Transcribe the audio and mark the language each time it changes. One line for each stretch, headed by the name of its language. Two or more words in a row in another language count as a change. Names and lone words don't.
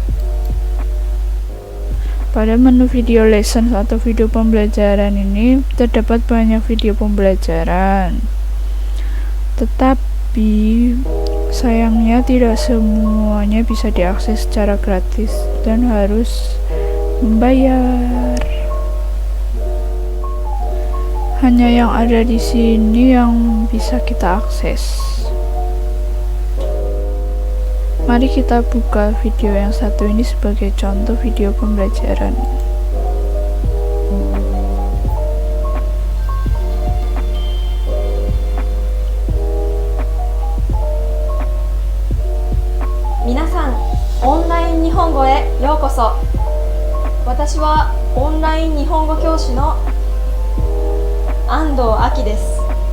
Indonesian: Pada menu video lesson atau video pembelajaran ini terdapat banyak video pembelajaran, tetapi sayangnya tidak semuanya bisa diakses secara gratis dan harus membayar. Hanya yang ada di sini yang bisa kita akses. Mari kita buka video yang satu ini sebagai contoh video pembelajaran.
Japanese: Minasan, オンライン日本語へようこそ。私はオンライン日本語教師の安藤亜希です。